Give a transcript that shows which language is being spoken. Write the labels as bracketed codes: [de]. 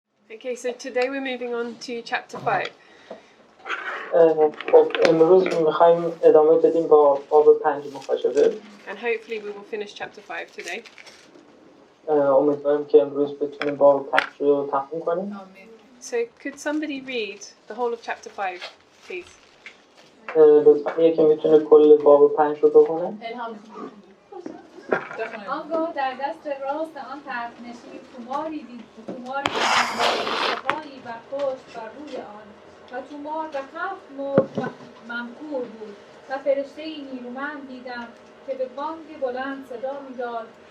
[en] Okay, so today we're moving on to chapter 5. [fa] خب امروز می‌خوایم ادامه بدیم با باب 5 مخاطبه. [en] And hopefully we will finish chapter 5 today. [fa] امیدوارم که امروز بتونیم باب 5 رو تموم کنیم. [en] So could somebody read the whole of chapter 5, please? [fa] لطفاً یکی میتونه کل باب 5 رو بخونه. آنگاه در دست راست آن تخت‌نشین توماری دید، توماری دست‌هایی برخاشت بر روی آن و تومار به 7 مرغ ممکور بود و فرشته‌ای نیرومند دیدم که به بانگ بلند صدا می‌داد: